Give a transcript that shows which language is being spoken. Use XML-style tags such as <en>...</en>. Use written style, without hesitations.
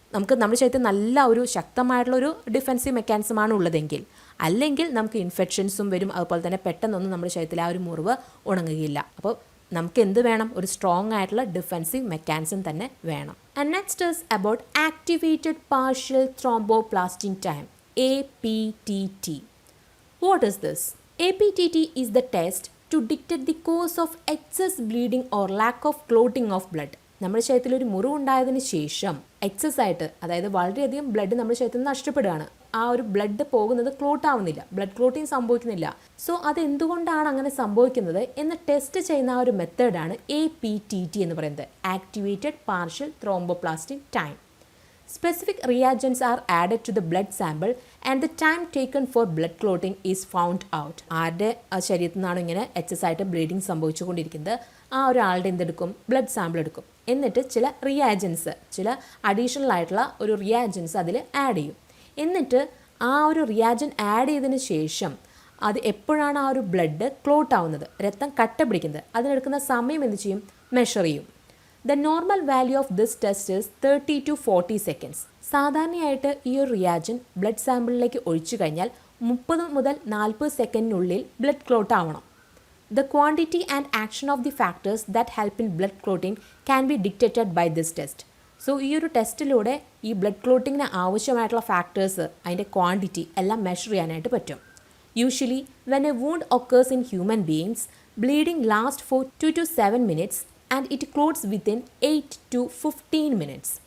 <ml>നമുക്ക് നമ്മുടെ ശരീരത്തിൽ നല്ല ഒരു ശക്തമായിട്ടുള്ളൊരു ഡിഫെൻസീവ് മെക്കാനിസമാണ് ഉള്ളതെങ്കിൽ, അല്ലെങ്കിൽ നമുക്ക് ഇൻഫെക്ഷൻസും വരും, അതുപോലെ തന്നെ പെട്ടെന്നൊന്നും നമ്മുടെ ശരീരത്തിൽ ആ ഒരു മുറിവ് ഉണങ്ങുകയില്ല. അപ്പോൾ നമുക്ക് എന്ത് വേണം? ഒരു സ്ട്രോങ് ആയിട്ടുള്ള ഡിഫെൻസീവ് മെക്കാനിസം തന്നെ വേണം.</ml> <en>And next is about activated partial thromboplastin time, APTT. What is this? APTT is the test to detect the cause of excess bleeding or lack of clotting of blood.</en> <ml>നമ്മുടെ ശരീരത്തിൽ ഒരു മുറിവുണ്ടായതിന് ശേഷം excess ആയിട്ട്, അതായത് വളരെയധികം blood നമ്മുടെ ശരീരത്തിൽ നിന്ന് നഷ്ടപ്പെടുകയാണ്, ആ ഒരു ബ്ലഡ് പോകുന്നത് ക്ലോട്ട് ആവുന്നില്ല, ബ്ലഡ് ക്ലോട്ടിങ് സംഭവിക്കുന്നില്ല. സോ അതെന്തുകൊണ്ടാണ് അങ്ങനെ സംഭവിക്കുന്നത് എന്ന് ടെസ്റ്റ് ചെയ്യുന്ന ആ ഒരു മെത്തേഡാണ് APTT എന്ന് പറയുന്നത്, activated partial thromboplastin time.</ml> <en>Specific reagents are added to the blood sample and the time taken for blood clotting is found out.</en> <ml>ആരുടെ ശരീരത്തിൽ നിന്നാണ് ഇങ്ങനെ എക്സസ് ആയിട്ട് ബ്ലീഡിങ് സംഭവിച്ചുകൊണ്ടിരിക്കുന്നത്, ആ ഒരാളുടെ എന്തെടുക്കും? ബ്ലഡ് സാമ്പിൾ എടുക്കും. എന്നിട്ട് ചില റിയാജൻസ്, ചില അഡീഷണൽ ആയിട്ടുള്ള ഒരു റിയാജൻസ് അതിൽ ആഡ് ചെയ്യും. എന്നിട്ട് ആ ഒരു റിയാജൻ ആഡ് ചെയ്തതിന് ശേഷം അത് എപ്പോഴാണ് ആ ഒരു ബ്ലഡ് ക്ലോട്ട് ആവുന്നത്, രക്തം കട്ട പിടിക്കുന്നത്, അതിനെടുക്കുന്ന സമയം എന്ത് ചെയ്യും? മെഷർ ചെയ്യും.</ml> <en>The normal value of this test is 30 to 40 seconds.</en> <ml>സാധാരണയായിട്ട് ഈ ഒരു റിയാജൻ ബ്ലഡ് സാമ്പിളിലേക്ക് ഒഴിച്ചു കഴിഞ്ഞാൽ 30 മുതൽ 40 സെക്കൻഡിനുള്ളിൽ ബ്ലഡ് ക്ലോട്ട് ആവണം.</ml> <en>The quantity and action of the factors that help in blood clotting can be dictated by this test.</en> <ml>So ഈ ഒരു ടെസ്റ്റിലൂടെ ഈ ബ്ലഡ് ക്ലോട്ടിങ്ങിന് ആവശ്യമായിട്ടുള്ള ഫാക്ടേഴ്സ്, അതിൻ്റെ ക്വാണ്ടിറ്റി എല്ലാം മെഷർ ചെയ്യാനായിട്ട് പറ്റും.</ml> <en>Usually, when a wound occurs in human beings, bleeding last for 2 to 7 minutes and it clots within 8 to 15 minutes.</en>